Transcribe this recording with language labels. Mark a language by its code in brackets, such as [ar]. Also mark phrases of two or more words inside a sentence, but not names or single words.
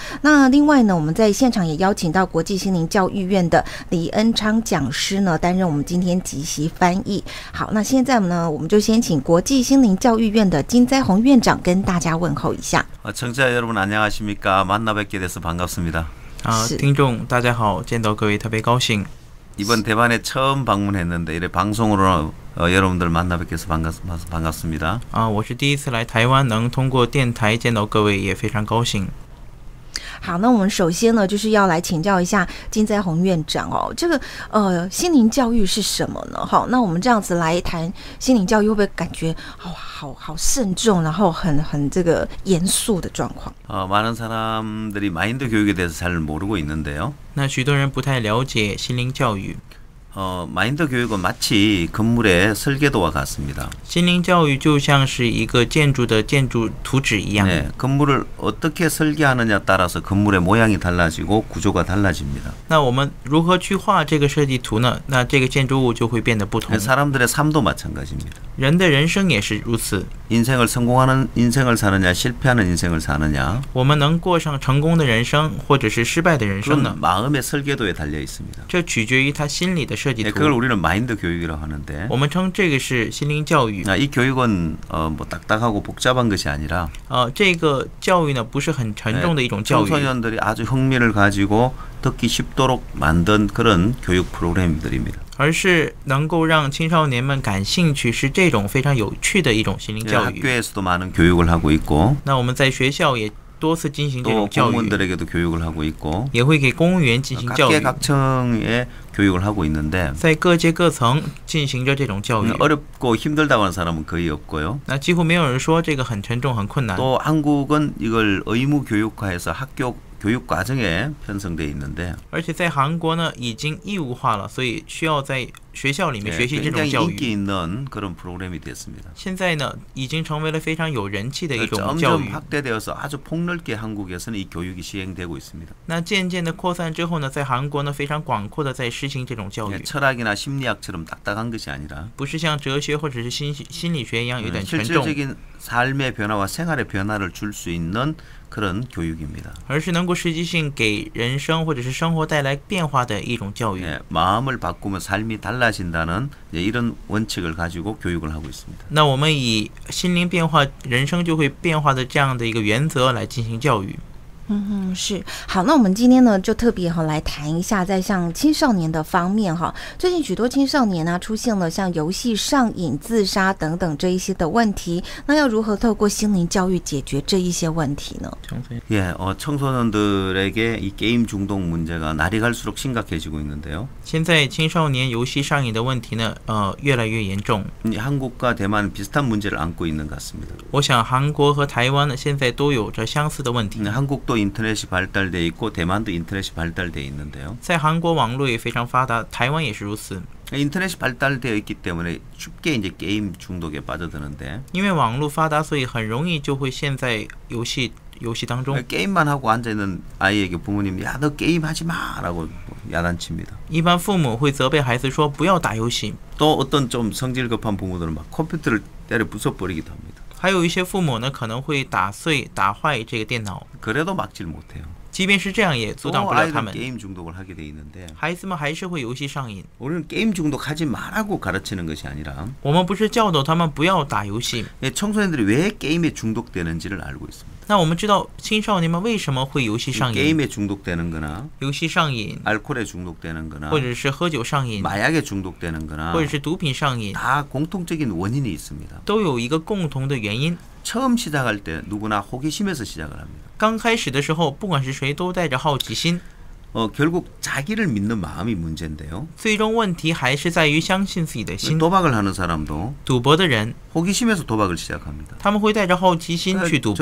[zh] 那另外呢，我们在现场也邀请到国际心灵教育院的李恩昌讲师呢，担任我们今天即席翻译。好，那现在呢，我们就先请国际心灵教育院的金栽红院长跟大家问候一下。 [ko] 청취자여러분안녕하십니까만나뵙게돼서반갑습니다。 [zh] 听众大家好，见到各位特别高兴。 [ko] 이번 대만에 처음 방문했는데 이래 방송으로 여러분들 만나뵙게서 반갑습니다. [zh] 我是第一次来台湾，能通过电台见到各位也非常高兴。好，那我们首先呢，就是要来请教一下金栽红院长哦，这个心灵教育是什么呢？好，那我们这样子来谈心灵教育，会不会感觉好慎重，然后很这个严肃的状况？ [ko] 많은 사람들이 마인드 교육에 대해서 잘 모르고 있는데요. [zh] 那许多人不太了解心灵教育。 [ko] 마인드 교육은 마치 건물의 설계도와 같습니다. [zh] 心灵教育就像是一个建筑的建筑图纸一样。 [ko] 네, 건물을 어떻게 설계하느냐에 따라서 건물의 모양이 달라지고 구조가 달라집니다. [zh] 那我们如何去画这个设计图呢？那这个建筑物就会变得不同。 [ko] 사람들의 삶도 마찬가지입니다. [zh] 人的人生也是如此。 [ko] 인생을 성공하는 인생을 사느냐 실패하는 인생을 사느냐 [zh] 我们能过上成功的人生或者是失败的人生呢？ [ko] 마음의 설계도에 달려 있습니다. [zh] 这取决于他心里的设计图。 [ko] 그걸 우리는 마인드 교육이라고 하는데 [zh] 我们称这个是心灵教育。 [ko] 이 교육은 뭐 딱딱하고 복잡한 것이 아니라 [zh] 这个教育呢不是很沉重的一种教育。 [ko] 청소년들이 아주 흥미를 가지고 듣기 쉽도록 만든 그런 교육 프로그램들입니다. [zh] 而是能够让青少年们感兴趣，是这种非常有趣的一种心灵教育。 [ko] 학교에서도 많은 교육을 하고 있고 [zh] 那我们在学校也多次进行这种教育， [ko] 공무원들에게도 교육을 하고 있고 [zh] 也会给公务员进行教育。 [ko] 각계각층의 교육을 하고 있는데 [zh] 在各阶各层进行着这种教育。 [ko] 어렵고 힘들다고 하는 사람은 거의 없고요. [zh] 那几乎没有人说这个很沉重很困难。 [ko] 또 한국은 이걸 의무 교육화해서 학교 교육 과정에 편성돼 있는데 [zh] 而且在韩国呢已经义务化了，所以需要在学校里面学习这种教育。 [ko] 인기 있는 그런 프로그램이 됐습니다. [zh] 现在呢已经成为了非常有人气的一种教育。 [ko] 점점 확대되어서 아주 폭넓게 한국에서는 이 교육이 시행되고 있습니다. [zh] 那渐渐的扩散之后呢，在韩国呢非常广阔的在实行这种教育。 [ko] 철학이나 심리학처럼 딱딱한 것이 아니라 [zh] 不是像哲学或者是心理学一样有点沉重。 [ko] 실질적인 삶의 변화와 생활의 변화를 줄 수 있는 그런 교육입니다. [zh] 而是能够实际性给人生或者是生活带来变化的一种教育。 [ko] 마음을 바꾸면 삶이 달라진다는 이런 원칙을 가지고 교육을 하고 있습니다. [zh] 那我们以心灵变化，人生就会变化的这样的一个原则来进行教育。是好，那我们今天呢就特别来谈一下，在像青少年的方面最近许多青少年出现了像游戏上瘾、自杀等等这一些的问题，那要如何透过心灵教育解决这一些问题呢？ [ko] 예, 청소년들에게 이 게임 중독 문제가 날이 갈수록 심각해지고 있는데요. [zh] 现在青少年游戏上瘾的问题呢，越来越严重。 [ko] 한국과 대만 비슷한 문제를 안고 있는 것 같습니다. [zh] 我想韩国和台湾呢，现在都有着相似的问题。 [ko] 한국도 인터넷이 발달돼 있고 대만도 인터넷이 발달돼 있는데요. [zh] 在韩国网络也非常发达，台湾也是如此。 [ko] 인터넷이 발달되어 있기 때문에 쉽게 이제 게임 중독에 빠져드는데 [zh] 因为网络发达，所以很容易就会陷在游戏当中。 [ko] 게임만 하고 앉아 있는 아이에게 부모님이 야, 너 게임 하지 마라고 야단칩니다. [zh] 一般父母会责备孩子说不要打游戏。 [ko] 또 어떤 좀 성질 급한 부모들은 막 컴퓨터를 때려 부숴버리기도 합니다. [zh] 还有一些父母呢，可能会打碎、打坏这个电脑。 [ko] 그래도 막질 못해요. [zh] 即便是这样，也阻挡不了他们。 [ko] 게임 중독을 하게 돼 있는데 [zh] 孩子们还是会游戏上瘾。 [ko] 우리는 게임 중독하지 말라고 가르치는 것이 아니라 [zh] 我们不是教导他们不要打游戏。 [ko] 청소년들이 왜 게임에 중독되는지를 알고 있습니다. [zh] 那我们知道青少年们为什么会游戏上瘾？ [ko] 게임에 중독되는거나 [zh] 游戏上瘾， [ko] 알코올에 중독되는거나 [zh] 或者是喝酒上瘾， [ko] 마약에 중독되는거나 [zh] 或者是毒品上瘾， [ko] 다 공통적인 원인이 있습니다. [zh] 都有一个共同的原因。 [ko] 처음 시작할 때 누구나 호기심에서 시작을 합니다. [zh] 刚开始的时候，不管是谁都带着好奇心。 [ko] 결국 자기를 믿는 마음이 문제인데요. [zh] 最终问题还是在于相信自己的心。 [ko] 도박을 하는 사람도 [zh] 赌博的人， [ko] 호기심에서 도박을 시작합니다. [zh] 他们会带着好奇心去赌博，